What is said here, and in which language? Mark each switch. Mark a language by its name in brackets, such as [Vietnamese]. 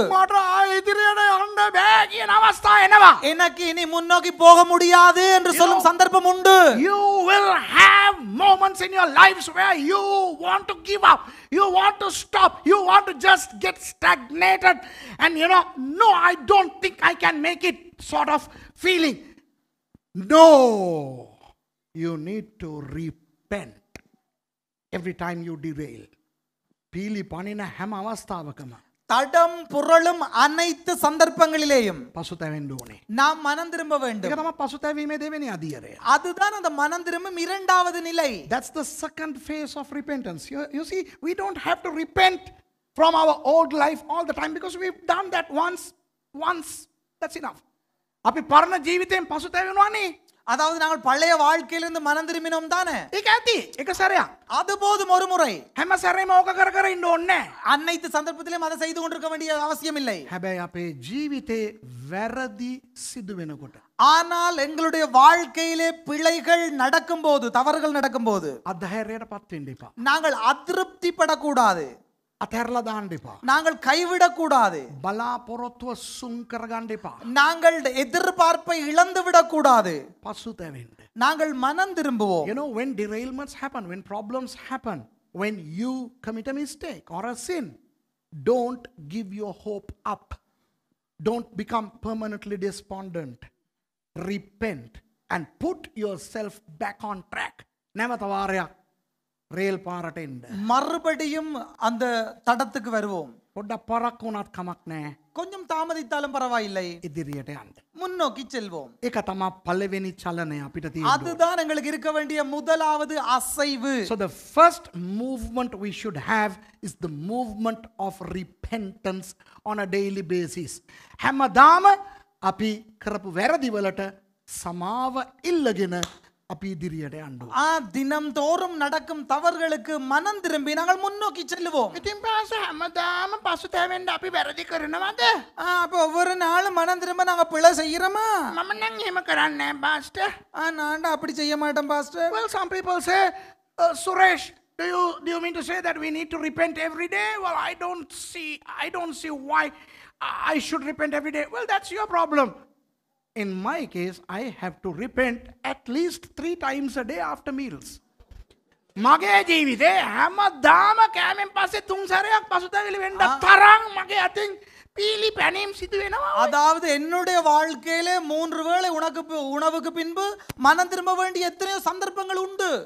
[Sinhala] මට ආයෙ ඉදිරියට යන්න බෑ කියන අවස්ථා එනවා. [Tamil] எனக்கு இனி முன்னோக்கி போக முடியாது என்று சொல்லும் சந்தர்ப்பம் உண்டு. [English] You will have moments in your lives where you want to give up. You want to stop. You want to just get stagnated. And no, I don't think I can make it sort of feeling. No. You need to repent every time you derail. [Sinhala] Pili panina හැම අවස්ථාවකම [Tamil] தடம் புரளும் அனைத்து சந்தர்ப்பங்களிலேயும் [Sinhala] පසුතැවෙන්න ඕනේ. [Tamil] நாம் மனம் திரும்ப வேண்டும். [Sinhala] ඒක තමයි පසුතැවීමේ දෙවෙනි අදියරය. [Tamil] அதுதான் அந்த மனம் திரும்பும் இரண்டாவது நிலை. [English] That's the second phase of repentance. You see, we don't have to repent from our old life all the time because we've done that once. That's enough. [Sinhala] අපි පරණ ජීවිතයෙන් පසුතැවෙනවානේ. [Tamil] அதாவது நாங்கள் பழைய வாழ்க்கையிலிருந்து மனம் திரும்பினோம் தானே. [Sinhala] ඒක ඇති. එක සැරයක්. [Tamil] அது போதும் ஒரு முறை. [Sinhala] හැම සැරේම ඕක කර කර ඉන්න ඕනේ නැහැ. [Tamil] அனைத்து சந்தர்ப்பத்திலும் அதை செய்து கொண்டிருக்க வேண்டிய அவசியம் இல்லை. [Sinhala] හැබැයි අපේ ජීවිතේ වැරදි සිදු වෙනකොට [Tamil] ஆனால் எங்களுடைய வாழ்க்கையிலே பிழைகள் நடக்கும்போது, தவறுகள் நடக்கும்போது [Sinhala] අධෛර්යයටපත් වෙන්න එපා. [Tamil] நாங்கள் அதிருப்திப்படக்கூடாது. [Sinhala] අතහැරලා දාන්න එපා. [Tamil] நாங்கள் கைவிடக்கூடாது. [Sinhala] බලාපොරොත්තුව සුන් කරගන්න එපා. [Tamil] நாங்கள் எதிர்பார்ப்பை இழந்து விடக்கூடாது. [Sinhala] පසුතැවෙන්න. [Tamil] நாங்கள் மனம் திரும்புவோம். [English] When derailments happen, when problems happen, when you commit a mistake or a sin, don't give your hope up. Don't become permanently despondent. Repent and put yourself back on track. [Sinhala] නැවත වාරයක් රේල් පාරට එන්න. [Tamil] மறுபடியும் அந்த தடத்துக்கு வருவோம். [Sinhala] පොඩ්ඩක් පරක් වුණත් කමක් නැහැ. [Tamil] கொஞ்சம் தாமதித்தாலும் பரவாயில்லை. [Sinhala] ඉදිරියට යන්න. [Tamil] முன்னோக்கி செல்வோம். [Sinhala] ඒක තමයි පළවෙනි චලනය අපිට තියෙන්නේ. [Tamil] அதுதான் எங்களுக்கு இருக்க வேண்டிய முதலாவது அசைவு. [English] So the first movement we should have is the movement of repentance on a daily basis. [Sinhala] හැමදාම අපි කරපු වැරදි වලට සමාව ඉල්ලගෙන අපි ඉදිරියට යන්න ඕනේ. [Tamil] தினம்தோறும் நடக்கும் தவறுகளுக்கு மனம் திரும்பி நாங்கள் முன்னோக்கி செல்லுவோம். [Sinhala] ඉතින් පාස හැමදාම පසුතැවෙන්න අපි වැරදි කරනවද? [Tamil] அப்ப ஒவ்வொரு நாளும் மனம் திரும்ப நாங்க பிழை செய்யறோமா? [Sinhala] මම නම් එහෙම කරන්නේ නැහැ පාස්ටර්. [Tamil] நான் அப்படி செய்ய மாட்டேன் pastor. [English] Well, some people say, Suresh, do you mean to say that we need to repent every day? Well, I don't see why I should repent every day. Well, that's your problem. In my case, I have to repent at least 3 times a day after meals. [Sinhala] මගේ ජීවිතේ හැමදාම කෑමෙන් පස්සේ 3 සැරයක් පසුතැවිලි වෙන්න තරම් මගේ අතින් පීලි පැනීම් සිදු වෙනවා. [Tamil] அதாவது என்னுடைய வாழ்க்கையிலே 3 வேளை உணவுக்கு பின்பு மனம் திரும்ப வேண்டிய எத்தனையோ சந்தர்ப்பங்கள் உண்டு.